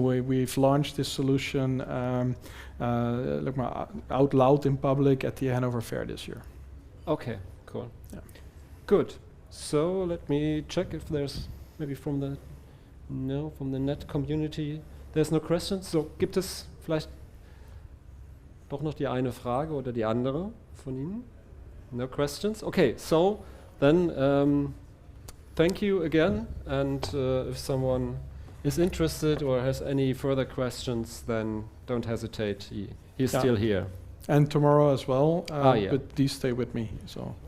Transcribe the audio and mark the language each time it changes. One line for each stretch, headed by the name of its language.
English: We've launched this solution out loud in public at the Hanover Fair this year. Okay, cool. Yeah. Good. So let me check if there's maybe from the net community. There's no questions.
German: So gibt es vielleicht doch noch die eine Frage oder die andere von Ihnen?
English: No questions? Okay, so then thank you again, and if someone is interested or has any further questions, then don't hesitate. He's still here. And tomorrow as well, yeah. but these stay with me. So